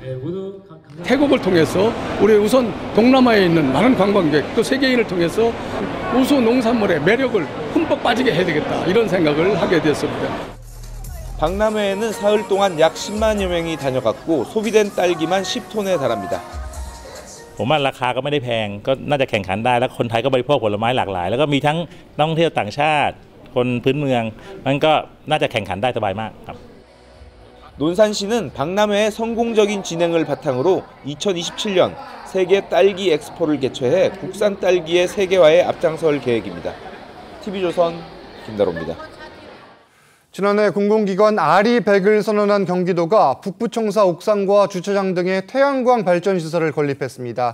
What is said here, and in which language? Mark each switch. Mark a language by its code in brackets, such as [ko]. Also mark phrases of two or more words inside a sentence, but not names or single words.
[ko] 태국을 통해서 우리 우선 동남아에 있는 많은 관광객 또 세계인을 통해서 우수 농산물의 매력을 흠뻑 빠지게 해야 되겠다 이런 생각을 하게 됐습니다. 박람회에는 사흘 동안 약 10만여 명이 다녀갔고 소비된 딸기만 10톤에 달합니다. [th] ผมว่าราคาก็ไม่ได้แพงก็น่าจะแข่งขันได้แล้วคนไทยก็บริโภคผลไม้หลากหลายแล้วก็มีทั้งนักท่องเที่ยวต่างชาติคนพื้นเมืองมันก็น่าจะแข่งขันได้สบายมากครับ [ko] 논산시는 박람회의 성공적인 진행을 바탕으로 2027년 세계 딸기 엑스포를 개최해 국산 딸기의 세계화에 앞장설 계획입니다. TV조선 김다로입니다. 지난해 공공기관 아리100을 선언한 경기도가 북부청사 옥상과 주차장 등의 태양광 발전시설을 건립했습니다.